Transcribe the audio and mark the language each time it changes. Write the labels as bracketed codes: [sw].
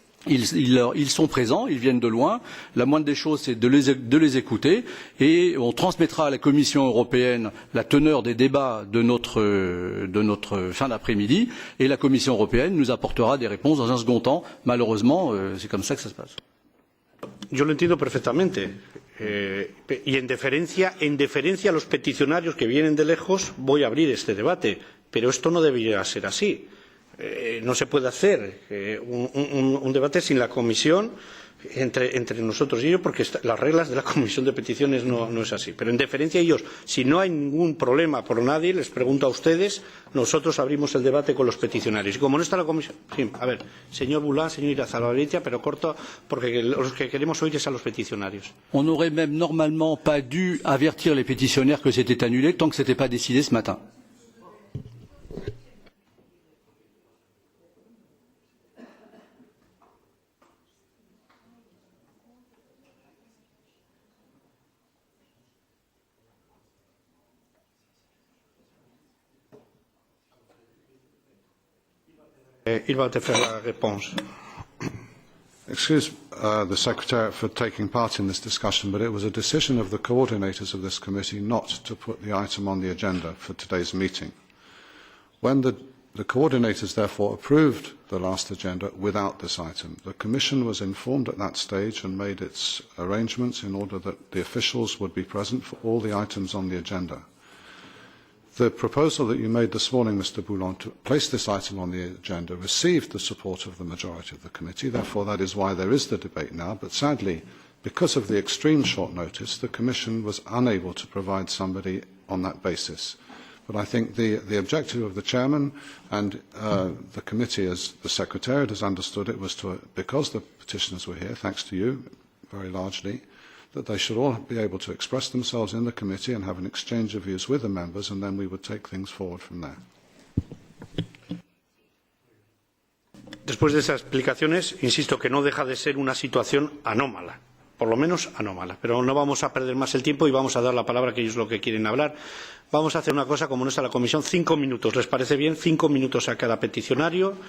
[fr] Ils sont présents, ils viennent de loin. La moindre des choses, c'est de les écouter et on transmettra à la Commission européenne la teneur des débats de notre fin d'après-midi et la Commission européenne nous apportera des réponses dans un second temps. Malheureusement, c'est comme ça que ça se passe. [es] Yo lo entiendo perfectamente. Y en deferencia a los peticionarios que vienen de lejos, voy a abrir este debate. Pero esto no debería ser así. No se puede hacer un debate sin la comisión entre nosotros y ellos, porque las reglas de la comisión de peticiones no es así. Pero en deferencia a ellos, si no hay ningún problema por nadie, les pregunto a ustedes, nosotros abrimos el debate con los peticionarios. Y como no está la comisión... Sí, a ver, señor Boulin, señor Irazabalaretia, pero corto, porque los que queremos oír es a los peticionarios. [fr] On n'aurait même normalement pas dû avertir les pétitionnaires que c'était annulé tant que ce n'était pas décidé ce matin. Il va te faire la réponse. [en] Excuse the Secretariat for taking part in this discussion, but it was a decision of the coordinators of this committee not to put the item on the agenda for today's meeting. When the coordinators therefore approved the last agenda without this item, the Commission was informed at that stage and made its arrangements in order that the officials would be present for all the items on the agenda. The proposal that you made this morning, Mr. Boulon, to place this item on the agenda received the support of the majority of the committee. Therefore, that is why there is the debate now. But sadly, because of the extreme short notice, the Commission was unable to provide somebody on that basis. But I think the objective of the Chairman and the committee, as the Secretariat has understood it, was to, because the petitioners were here, thanks to you, very largely, that they should all be able to express themselves in the committee and have an exchange of views with the members, and then we would take things forward from there. [es] Después de esas explicaciones, insisto que no deja de ser una situación anómala, por lo menos anómala. Pero no vamos a perder más el tiempo y vamos a dar la palabra a aquellos lo que quieren hablar. Vamos a hacer una cosa, como no está la comisión, 5 minutos. ¿Les parece bien? 5 minutos a cada peticionario.